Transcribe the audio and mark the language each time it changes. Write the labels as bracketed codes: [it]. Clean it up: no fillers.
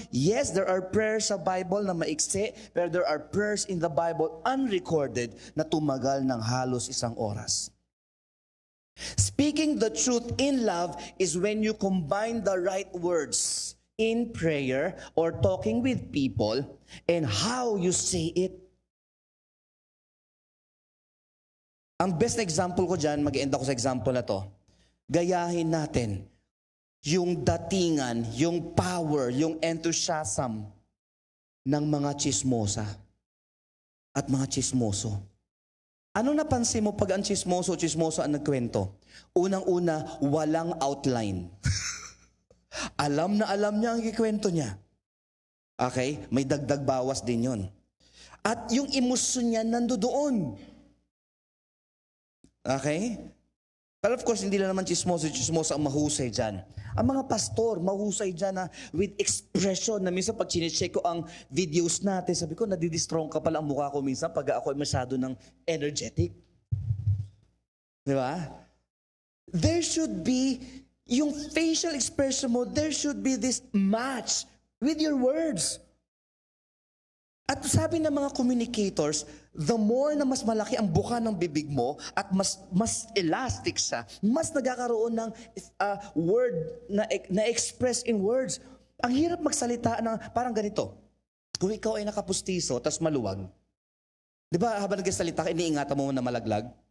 [en] Yes, there are prayers sa Bible [tl] na maiksi, pero [en] there are prayers in the Bible unrecorded [tl] na tumagal ng halos 1 oras. [en] Speaking the truth in love is when you combine the right words in prayer or talking with people and how you say it. [tl] Ang best na example ko dyan, mag-end ako sa example na to. Gayahin natin yung datingan, yung power, yung enthusiasm ng mga chismosa at mga chismoso. Ano napansin mo pag ang chismoso ang nagkwento? Unang-una, walang outline. Alam na alam niya ang ikwento niya. Okay? May dagdag bawas din yon. At yung emosyon niya nandoon. Okay? Pero of course, hindi lang naman chismoso ang mahusay dyan. Ang mga pastor, mahusay dyan na with expression na minsan pag chinecheck ko ang videos natin, sabi ko, nadidistrong ka pala ang mukha ko minsan pag ako ay masyado ng energetic. Di ba? [en] There should be, [tl] yung facial expression mo, [en] there should be this match with your words. [tl] At sabi ng mga communicators, [en] the more [tl] na mas malaki ang buka ng bibig mo at mas elastic siya, mas nagkakaroon ng word na express in words. Ang hirap magsalita ng parang ganito. Kung ikaw ay nakapustiso, tas maluwag, di ba habang nagsalita ka, iniingatan mo na malaglag?